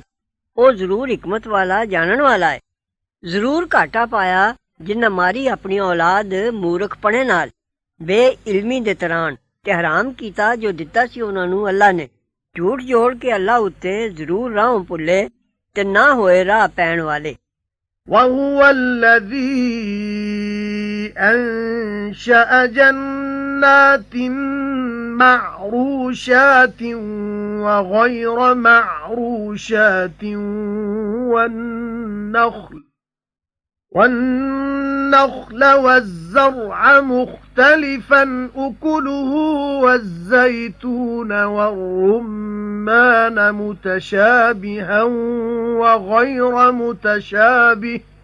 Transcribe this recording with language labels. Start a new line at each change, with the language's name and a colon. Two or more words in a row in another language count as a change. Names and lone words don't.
Punjabi: ਉਹ ਜ਼ਰੂਰ ਹਕਮਤ ਵਾਲਾ ਜਾਣਨ ਵਾਲਾ ਹੈ। ਜ਼ਰੂਰ ਘਾਟਾ ਪਾਇਆ ਜਿਨ੍ਹਾਂ ਮਾਰੀ ਆਪਣੀ ਔਲਾਦ ਮੂਰਖਪਣੇ ਨਾਲ, ਬੇਇਲਮੀ ਦੇ ਤਰ੍ਹਾਂ, ਤੇ ਹਰਾਮ ਕੀਤਾ ਜੋ ਦਿੱਤਾ ਸੀ ਉਹਨਾਂ ਨੂੰ ਅੱਲਾ ਨੇ। ਝੂਠ ਜੋੜ ਕੇ ਅੱਲਾ ਉੱਤੇ ਜ਼ਰੂਰ ਰਾਹ ਭੁੱਲੇ ਤੇ ਨਾ ਹੋਏ ਰਾਹ ਪੈਣ ਵਾਲੇ।
Arabic: وهو الذي أنشأ جنات معروشات وغير معروشات والنخل والزرع مختلفا أكله والزيتون والرمان متشابها وغير متشابه